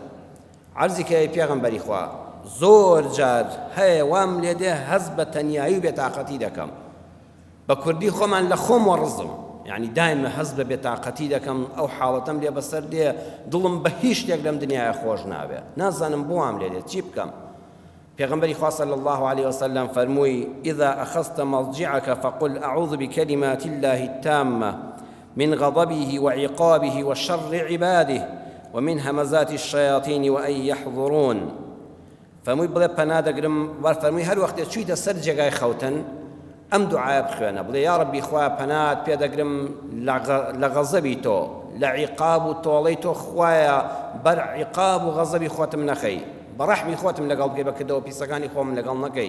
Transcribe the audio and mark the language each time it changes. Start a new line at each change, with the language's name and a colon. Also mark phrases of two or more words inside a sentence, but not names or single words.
Central Kurdish: عەرزی کە پێغەمبەری خوا زۆر جار هەیە وام لێ دێ هەز بە تەنیایی و بێتاقەتی دەکەم بە کوردی خۆمان لە خۆم وەڕزم یعنی دائما هەز بە بێتاقەتی دەکەم ئەو حاڵەتەم لێ بەسەر دێ دڵم بە هیچ شتێک لەم دنیاە خۆش نابێت نازانم بۆام لێ دێت چی بکەم. پیغمبری خوا
Arabic: صلی الله عليه وسلم فرمووی إذا أخذت مضجعك فقل أعوذ بكلمات الله التامة من غضبه وعقابه وشر عباده ومن همزات الشياطين وأن يحضرون.
Central Kurdish: فرمووی بڵێ پەنا دەگرم وەرفەرمووی هەر وەختێ چوویتە سەر جێگای خەوتن ئەم دوعایە بخوێنە بڵێ یا ڕەبی خوا پەنات پێدەگرم لە غەزەبی تۆ لە عیقاب و تۆڵەی تۆ خوایە بەر عیقاب و غەزەبی خۆتم نەخەی بەڕەحمی خۆتم لەگەڵ بکەی بەکردەوە پیسەکانی خۆم لەگەڵ نەکەی.